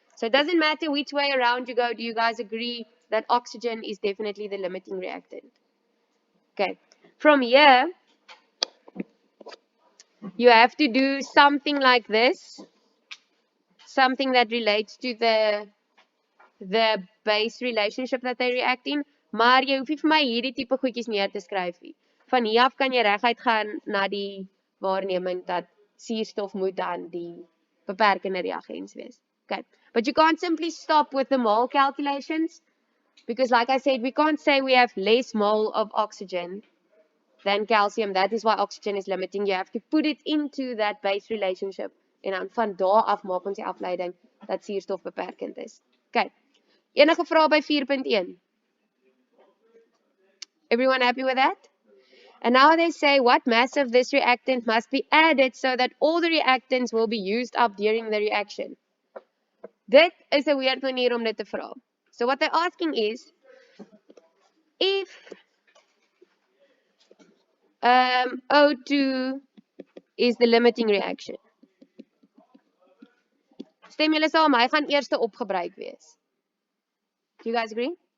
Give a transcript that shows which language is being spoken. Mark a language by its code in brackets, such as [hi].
[en] So it doesn't matter which way around you go. Do you guys agree that oxygen is definitely the limiting reactant? Okay. From here, you have to do something like this. Something that relates to the base relationship that they react in. [af] Maar jy hoef nie vir my hierdie tipe goedjies neer te skryf nie. Van hier af kan jy reguit gaan na die waarneming dat suurstof moet dan die beperkende reagens wees. [en] Okay. But you can't simply stop with the mole calculations, because like I said, we can't say we have less mole of oxygen than calcium. That is why oxygen is limiting. You have to put it into that base relationship. [af] En dan van daar af maak ons die afleiding dat suurstof beperkend is. Okay. Enige vrae by 4.1? [en] Everyone happy with that? And now they say what mass of this reactant must be added so that all the reactants will be used up during the reaction. [af] Dit is 'n weird manier om dit te vra. [en] So what they're asking is, if O2 is the limiting reaction. [af] Stem julle saam, hy gaan eerste opgebruik wees. [en] Do you guys agree?